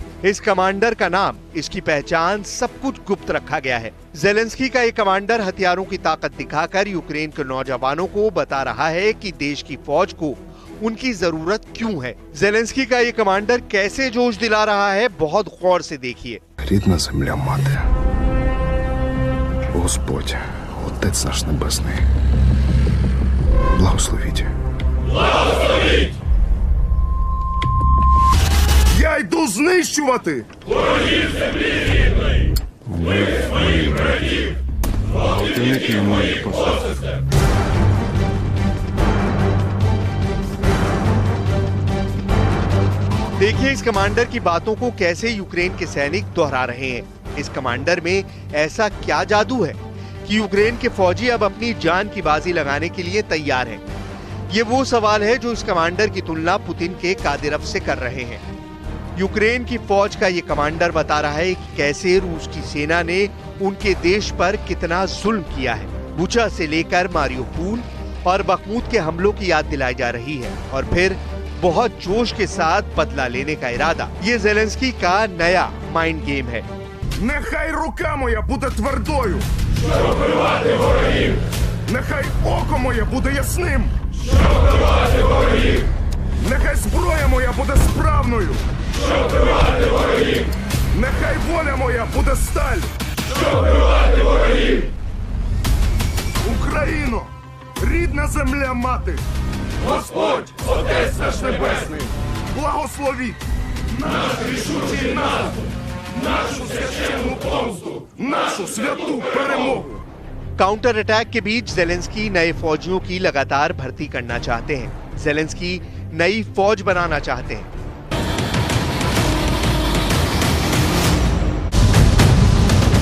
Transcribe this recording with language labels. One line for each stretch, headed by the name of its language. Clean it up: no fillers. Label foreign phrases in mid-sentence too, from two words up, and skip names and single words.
Hindi: इस कमांडर का नाम, इसकी पहचान, सब कुछ गुप्त रखा गया है। ज़ेलेंस्की का ये कमांडर हथियारों की ताकत दिखाकर यूक्रेन के नौजवानों को बता रहा है कि देश की फौज को उनकी जरूरत क्यों है। ज़ेलेंस्की का ये कमांडर कैसे जोश दिला रहा है, बहुत गौर से देखिए।
Ukrainian: Рідна земля мати, Господь, Отець наш Небесний, благословіть. Благословіть! Я йду знищувати! Ворогів землі рідної! Вбив своїх братів! Гвалтівників моїх посестер!
Hindi: देखिए इस कमांडर की बातों को कैसे यूक्रेन के सैनिक दोहरा रहे हैं। इस कमांडर में ऐसा क्या जादू है कि यूक्रेन के फौजी अब अपनी जान की बाजी लगाने के लिए तैयार हैं? ये वो सवाल है जो इस कमांडर की तुलना पुतिन के कादिरव से कर रहे हैं। यूक्रेन की फौज का ये कमांडर बता रहा है कि कैसे रूस की सेना ने उनके देश पर कितना जुल्म किया है। बुचा से लेकर मारियोपोल और बखमूत के हमलों की याद दिलाई जा रही है और फिर बहुत जोश के साथ बदला लेने का इरादा। ये ज़ेलेंस्की का नया
English: mind game
Hindi: है।
Ukrainian: Нехай рука моя буде твердою! Щоб вбивати ворогів! Нехай око моє буде ясним! Щоб вбивати ворогів! Нехай зброя моя буде справною! Щоб вбивати ворогів! Нехай воля моя буде сталь! Щоб вбивати ворогів! Україно! Рідна земля мати! Господь, Отець наш Небесний! Благословіть! Наш рішучий наступ! Нашу священну помсту! Нашу святу перемогу!
English: counter attack
Hindi: के बीच ज़ेलेंस्की नए फौजियों की लगातार भर्ती करना चाहते हैं। ज़ेलेंस्की नई फौज बनाना चाहते हैं।